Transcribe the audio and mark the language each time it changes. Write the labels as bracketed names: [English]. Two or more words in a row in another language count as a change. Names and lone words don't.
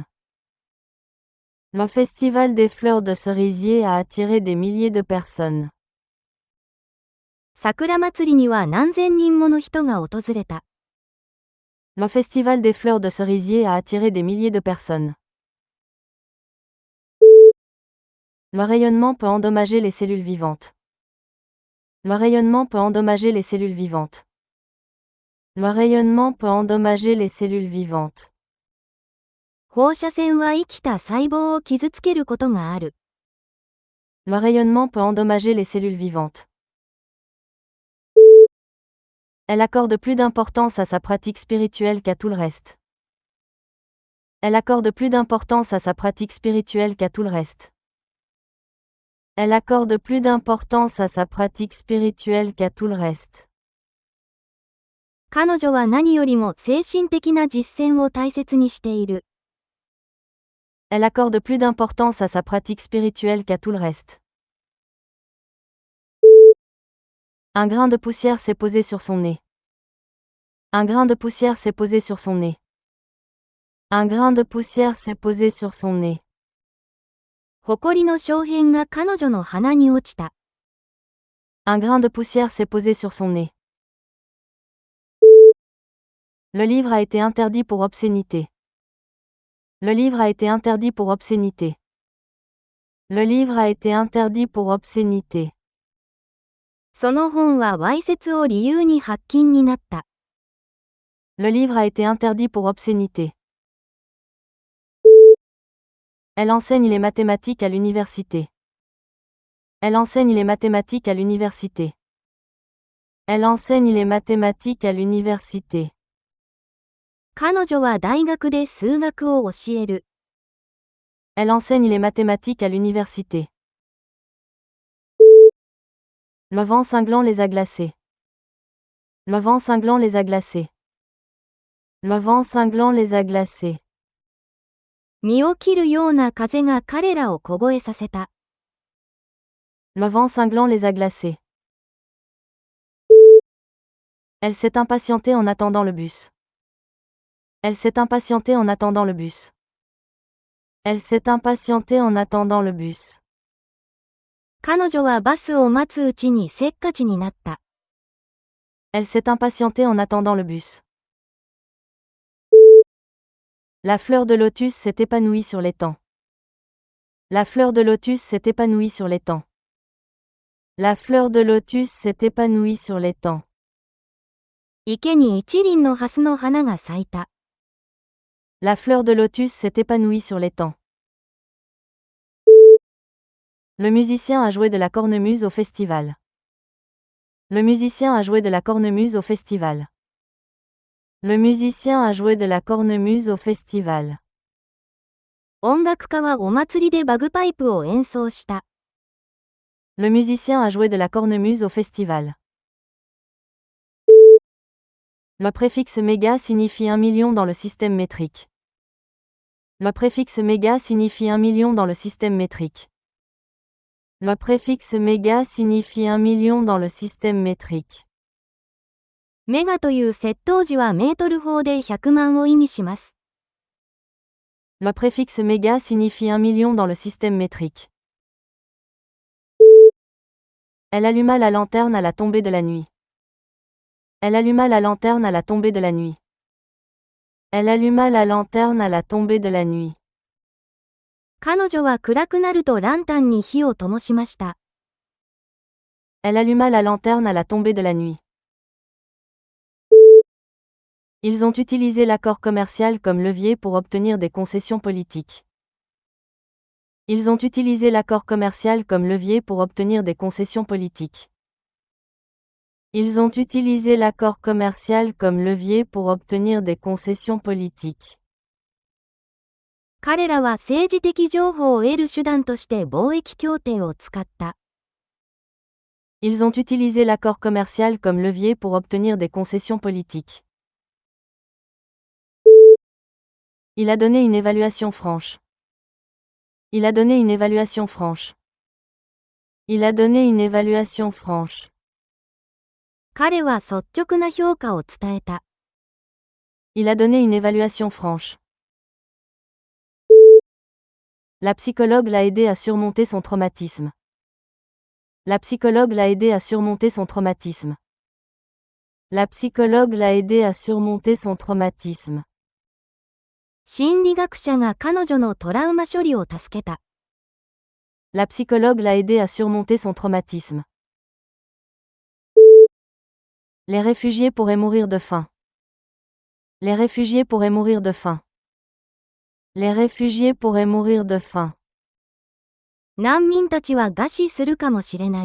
[French] Le festival des fleurs de cerisier a attiré des milliers de personnes. [Japanese] 桜祭りには何千人もの人が訪れた。 [French] Le festival des fleurs de cerisier a attiré des milliers de personnes. Le rayonnement peut endommager les cellules vivantes. Le rayonnement peut endommager les cellules vivantes. Le rayonnement peut endommager les cellules vivantes. [Japanese] 放射線は生きた細胞を傷つけることがある。 [French] Le rayonnement peut endommager les cellules vivantes. Elle accorde plus d'importance à sa pratique spirituelle qu'à tout le reste. Elle accorde plus d'importance à sa pratique spirituelle qu'à tout le reste. Elle accorde plus d'importance à sa pratique spirituelle qu'à tout le reste. [Japanese] 彼女は何よりも精神的な実践を大切にしている。 [French] Elle accorde plus d'importance à sa pratique spirituelle qu'à tout le reste. Un grain de poussière s'est posé sur son nez. Un grain de poussière s'est posé sur son nez. Un grain de poussière s'est posé sur son nez. [Japanese] 埃の小片が彼女の鼻に落ちた。 [French] Un grain de poussière s'est posé sur son nez. Le livre a été interdit pour obscénité. Le livre a été interdit pour obscénité. Le livre a été interdit pour obscénité. [Japanese] その本はわいせつを理由に発禁になった。 [French] Le livre a été interdit pour obscénité. Elle enseigne les mathématiques à l'université. Elle enseigne les mathématiques à l'université. Elle enseigne les mathématiques à l'université. [Japanese] 彼女は大学で数学を教える。 [French] Elle enseigne les mathématiques à l'université. Le vent cinglant les a glacés. Le vent cinglant les a glacés. Le vent cinglant les a glacés. [Japanese] 身を切るような風が彼らを凍えさせた。 [French] Le vent cinglant les a glacés. Elle s'est impatientée en attendant le bus. Elle s'est impatientée en attendant le bus. Elle s'est impatientée en attendant le bus. [Japanese] 彼女はバスを待つうちにせっかちになった。 [French] Elle s'est impatientée en attendant le bus. La fleur de lotus s'est épanouie sur l'étang. La fleur de lotus s'est épanouie sur l'étang. La fleur de lotus s'est épanouie sur l'étang. [Japanese] 池に一輪のハスの花が咲いた。 [French] La fleur de lotus s'est épanouie sur l'étang. Le musicien a joué de la cornemuse au festival. Le musicien a joué de la cornemuse au festival. Le musicien a joué de la cornemuse au festival. [Japanese] 音楽家はお祭りでバグパイプを演奏した。 [French] Le musicien a joué de la cornemuse au festival. Le préfixe méga signifie 1 million dans le système métrique. Le préfixe méga signifie 1 million dans le système métrique. Le préfixe méga signifie 1 million dans le système métrique. [Japanese] メガという窃盗時はメートル法で100万を意味します。 [French] Le préfixe méga signifie 1 million dans le système métrique. Elle alluma la lanterne à la tombée de la nuit. Elle alluma la lanterne à la tombée de la nuit. Elle alluma la lanterne à la tombée de la nuit. [Japanese] 彼女は暗くなるとランタンに火を灯しました。 [French] Elle alluma la lanterne à la tombée de la nuit. Ils ont utilisé l'accord commercial comme levier pour obtenir des concessions politiques. Ils ont utilisé l'accord commercial comme levier pour obtenir des concessions politiques. Ils ont utilisé l'accord commercial comme levier pour obtenir des concessions politiques. [Japanese] 彼らは政治的情報を得る手段として貿易協定を使った。 [French] Ils ont utilisé l'accord commercial comme levier pour obtenir des concessions politiques. Il a donné une évaluation franche. Il a donné une évaluation franche. Il a donné une évaluation franche. [Japanese] 彼は率直な評価を伝えた。 [French] Il a donné une évaluation franche. La psychologue l'a aidé à surmonter son traumatisme. La psychologue l'a aidé à surmonter son traumatisme. La psychologue l'a aidé à surmonter son traumatisme. [Japanese] 心理学者が彼女のトラウマ処理を助けた。 [French] La psychologue l'a aidé à surmonter son traumatisme. Les réfugiés pourraient mourir de faim. Les réfugiés pourraient mourir de faim. Les réfugiés pourraient mourir de faim. [Japanese] 難民たちは餓死するかもしれない。